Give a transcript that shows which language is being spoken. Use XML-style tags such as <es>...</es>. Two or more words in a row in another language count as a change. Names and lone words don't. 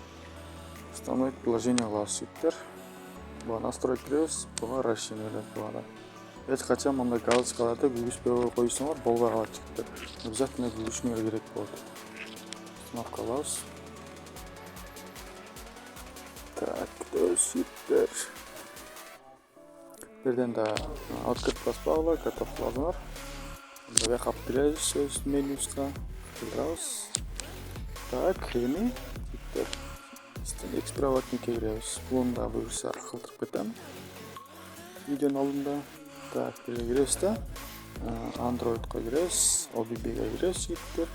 <ru>Установить приложение</ru> <ky>кылабыз жигиттер. Буга настройка киребиз, буга расширение кылабыз. Эч качан мындай галочкаларды күйгүзбөй койсоңор болбой калат жигиттер. Обязательно күйгүзүңөр керек болот. Установка кылабыз. Так, жигиттер. Birden de открыть баспагыла, готов кылабыз. Бакап киребиз өз менюсуна. Киребиз. Так, эми жигиттер. Экспроватникке киребиз. Буну да буюрса калтырып кетем. Видеонун алдында. Так, киребиз да. Android'га киребиз, OBB'га киребиз жигиттер.</ky>